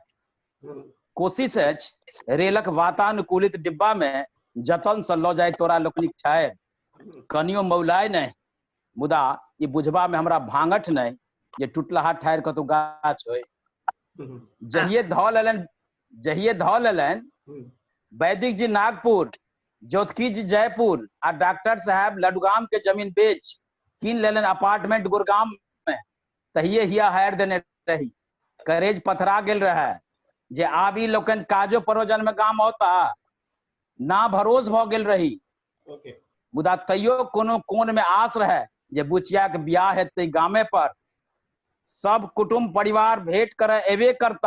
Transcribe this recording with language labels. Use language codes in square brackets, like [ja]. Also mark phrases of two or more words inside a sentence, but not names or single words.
[mai] कोशिश अछि रेलक वातानुकूलित डिब्बा में जतन से ल जाय तोरा लोकनिक ठार, कनियो मौलाय नहीं। मुदा ये बुझबा में हमरा भांगठ नहीं जे टूटलाहा ठार कतौ गाछ होय। जहिए धौ लेलनि वैदिक जी नागपुर, ज्योतिकी जी जयपुर आ डॉक्टर साहब लडुगाम के जमीन बेच कीन लेलन अपार्टमेंट गुड़गाम में, तहिए हिया हायर देने रही। करेज पथरा गेल रहे जे आब ई लोकन काजो परोजन में काम होता, ना भरोस भ गेल रही। मुदा तैयो कोनो कोन में आस रहे जे बुचिया के बियाह हेतै गामे पर, सब कुटुंब परिवार भेंट करे एबे करता।